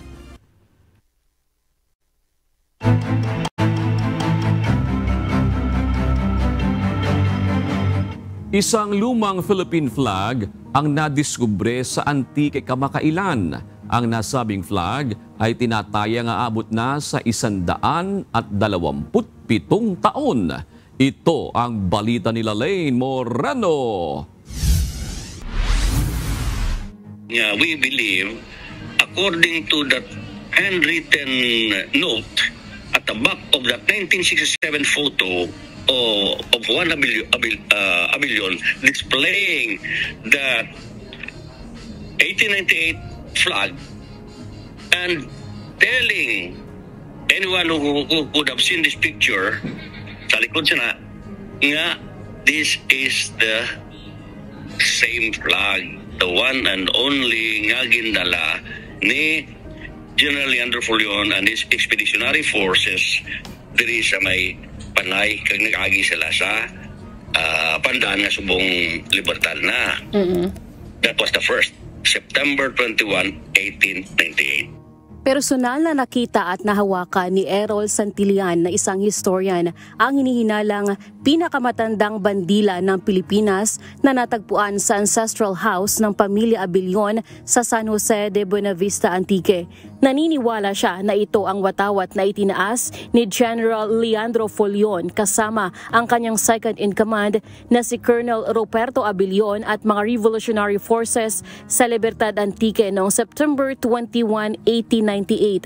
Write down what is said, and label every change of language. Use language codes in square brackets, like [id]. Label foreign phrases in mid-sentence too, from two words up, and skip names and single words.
[tl] Isang lumang [en] Philippine flag [tl] ang nadiskubre sa antike kamakailan. Ang nasabing flag ay tinatayang aabot na sa 127 taon. Ito ang balita nila Lane Moreno. [en] We believe, according to that handwritten note at the back of that 1967 photo of one pavilion displaying the 1898 flag and telling anyone who could have seen this picture, [hil] sa likod siya nga, [en] this is the same flag, the one and only [hil] nga gindala ni General Leandro Folion [en] and his expeditionary forces [hil] diri sa may Panay kag nag-agi sila sa pandaan nga subong libertad na. [en] That was the first, September 21, 1898. [tl] Personal na nakita at nahawakan ni Errol Santillan na isang historian ang hinihinalang pinakamatandang bandila ng Pilipinas na natagpuan sa [en] ancestral house [tl] ng pamilya Abilion sa San Jose de Buenavista, Antique. Naniniwala siya na ito ang watawat na itinaas ni General Leandro Folion kasama ang kanyang second-in-command na si Colonel Ruperto Abilion at mga Revolutionary Forces sa Libertad, Antique noong September 21, 1898.